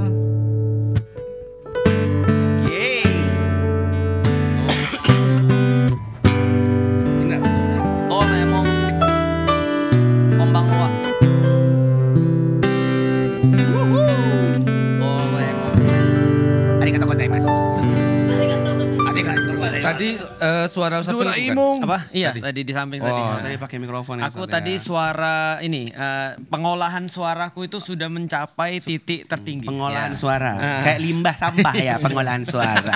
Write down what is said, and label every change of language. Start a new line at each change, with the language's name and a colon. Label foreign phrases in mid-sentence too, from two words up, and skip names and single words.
Japanese: イエーイみんなドラえもんこんばんはドラえもんありがとうございます
Indonesian: Tadi suara satu Doraemon. Apa? Iya, tadi di samping tadi. Tadi pakai mikrofon ya. Aku tadi suara ini pengolahan suaraku itu sudah mencapai titik tertinggi. Pengolahan suara. Kayak limbah sampah ya pengolahan suara.